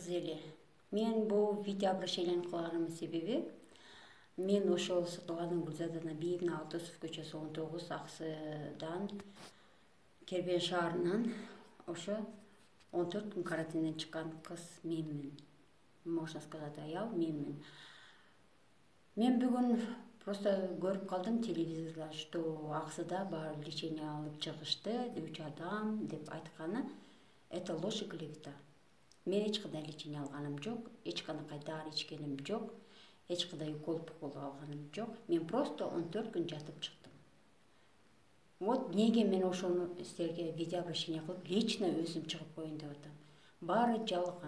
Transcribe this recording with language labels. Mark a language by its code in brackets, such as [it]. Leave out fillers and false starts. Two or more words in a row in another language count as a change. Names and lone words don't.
[ky] эле. Мен бул [ru] видео обращениени [ky] кылганымдын себеби мен ошол Сатылгандын Гүлзадына Бийимин Алтусов көчөсү 19 Аксыдан Кербен шаарынан ошо 14 күн карантинден чыккан кыз менмин. [ru] Можно сказать, [ky] аял менмин. Мен бүгүн просто көрүп калдым телевизорда, что Аксыда бар лечение алып чыгышты, 3 адам деп айтканы. [ru] Это ложь и клевета. [ky] Мен эч кандай лечение алганым жок, эч кандай дары ичкеним жок, эч кандай укол алганым жок. Мен просто 14 күн жатып чыктым. Вот неге мен ошону силерге [ru] видео обращение [ky] кылып, лично өзүм чыгып коеюн деп атам. Баары жалган.